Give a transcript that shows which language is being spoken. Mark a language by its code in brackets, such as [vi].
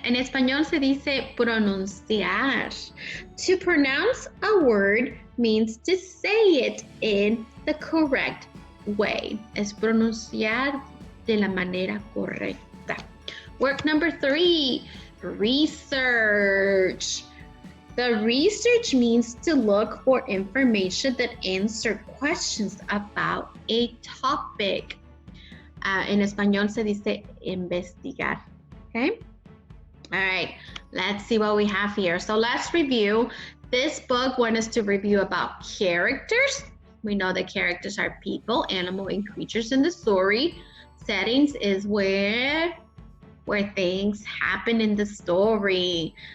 [es] En español se dice pronunciar. [en] To pronounce a word means to say it in the correct way. [es] Es pronunciar de la manera correcta. [en] Work number 3, research. The research means to look for information that answers questions about a topic. [es] En español se dice investigar. [en] Okay? All right, let's see what we have here. So let's review. This book wants us to review about characters. We know that characters are people, animal, and creatures in the story. Settings is where things happen in the story.